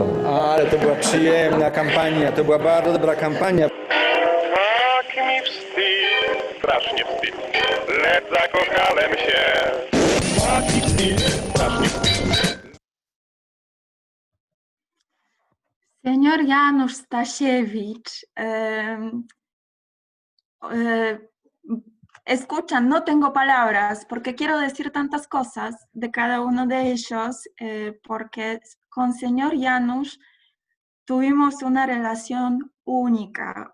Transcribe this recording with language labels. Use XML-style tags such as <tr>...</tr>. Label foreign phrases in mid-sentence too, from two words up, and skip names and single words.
<pl>Ale to była przyjemna kampania, to była bardzo dobra kampania. Tak mi wstyd, strasznie wstyd, lecz zakochałem się. Tak mi wstyd, strasznie wstyd.</pl> <es>Señor Janusz Stasiewicz, escuchan, no tengo palabras porque quiero decir tantas cosas de cada uno de ellos, porque con señor Janusz tuvimos una relación única.</es>